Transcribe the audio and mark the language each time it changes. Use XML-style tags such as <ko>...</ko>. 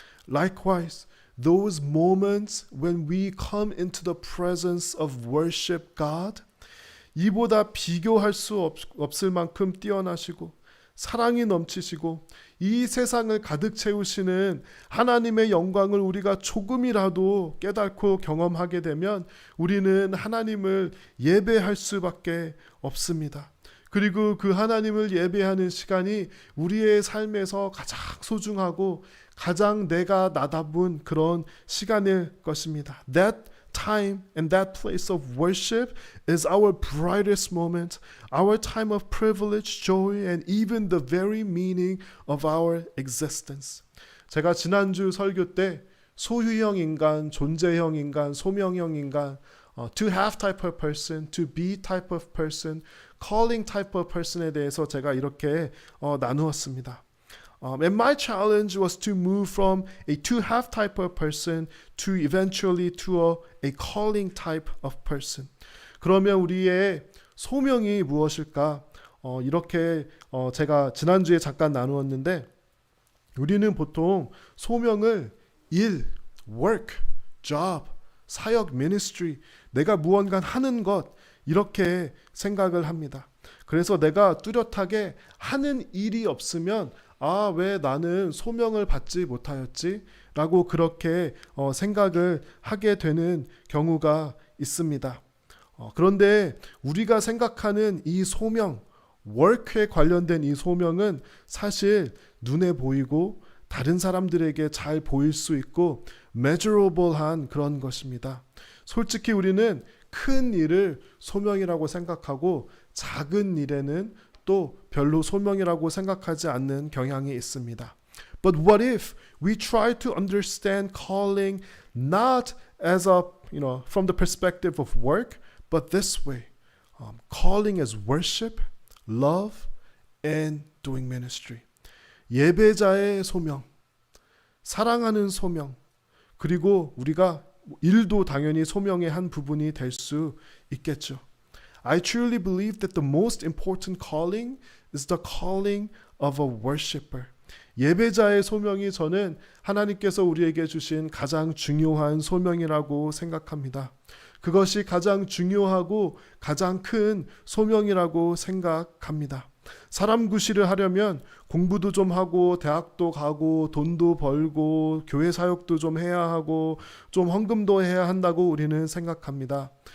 <en>Likewise, those moments when we come into the presence of worship God,</en> <ko>이보다 비교할 수 없을 만큼 뛰어나시고 사랑이 넘치시고 이 세상을 가득 채우시는 하나님의 영광을 우리가 조금이라도 깨닫고 경험하게 되면 우리는 하나님을 예배할 수밖에 없습니다. 그리고 그 하나님을 예배하는 시간이 우리의 삶에서 가장 소중하고 가장 내가 나답은 그런 시간일 것입니다.</ko> <en>That time and that place of worship is our brightest moment, our time of privilege, joy, and even the very meaning of our existence.</en> <ko>제가 지난주 설교 때 소유형 인간, 존재형 인간, 소명형 인간,</ko> <en>to have type of person, to be type of person,</en> <ko>calling type of person에 대해서 제가 이렇게 나누었습니다.</ko> <en>And my challenge was to move from a to-have type of person to eventually to a calling type of person.</en> <ko>그러면 우리의 소명이 무엇일까? 이렇게 제가 지난주에 잠깐 나누었는데 우리는 보통 소명을 일,</ko> <en>work, job,</en> <ko>사역, ministry, 내가 무언가 하는 것 이렇게 생각을 합니다. 그래서 내가 뚜렷하게 하는 일이 없으면 왜 나는 소명을 받지 못하였지? 라고 그렇게 생각을 하게 되는 경우가 있습니다. 그런데 우리가 생각하는 이 소명, work에 관련된 이 소명은 사실 눈에 보이고 다른 사람들에게 잘 보일 수 있고 measurable한 그런 것입니다. 솔직히 우리는 큰 일을 소명이라고 생각하고 작은 일에는 또 별로 소명이라고 생각하지 않는 경향이 있습니다.</ko> <en>But what if we try to understand calling not as a, from the perspective of work, but this way. Calling as worship, love, and doing ministry.</en> <ko>예배자의 소명, 사랑하는 소명, 그리고 우리가 일도 당연히 소명의 한 부분이 될 수 있겠죠.</ko> <en>I truly believe that the most important calling is the calling of a worshiper.</en> <ko>예배자의 소명이 저는 하나님께서 우리에게 주신 가장 중요한 소명이라고 생각합니다. 그것이 가장 중요하고 가장 큰 소명이라고 생각합니다. 사람 구실을 하려면 공부도 좀 하고 대학도 가고 돈도 벌고 교회 사역도 좀 해야 하고 좀 헌금도 해야 한다고 우리는 생각합니다.</ko>